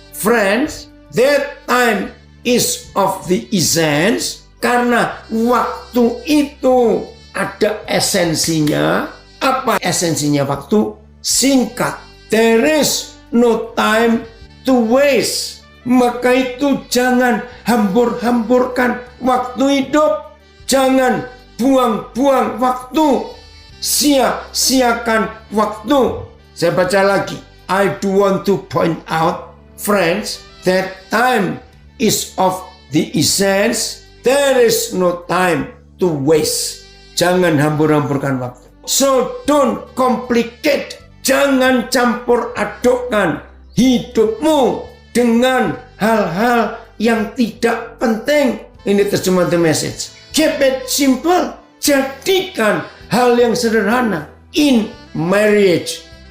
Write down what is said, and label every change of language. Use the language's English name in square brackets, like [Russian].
[English] Friends, that time is of the essence. [Indonesian] Karena waktu itu ada esensinya. Apa esensinya waktu? Singkat. [English] There is no time to waste. [Indonesian] Maka itu jangan hambur-hamburkan waktu hidup. Jangan buang-buang waktu sia-siakan waktu. Saya baca lagi. [English] I do want to point out, friends, that time is of the essence. There is no time to waste. [Indonesian] Jangan hambur-hamburkan waktu. [English] So don't complicate. [Indonesian] Jangan campur adukkan hidupmu dengan hal-hal yang tidak penting. Ini terjemahan The Message. [English] Keep it simple. [Indonesian] Jadikan hal yang sederhana [English] in marriage.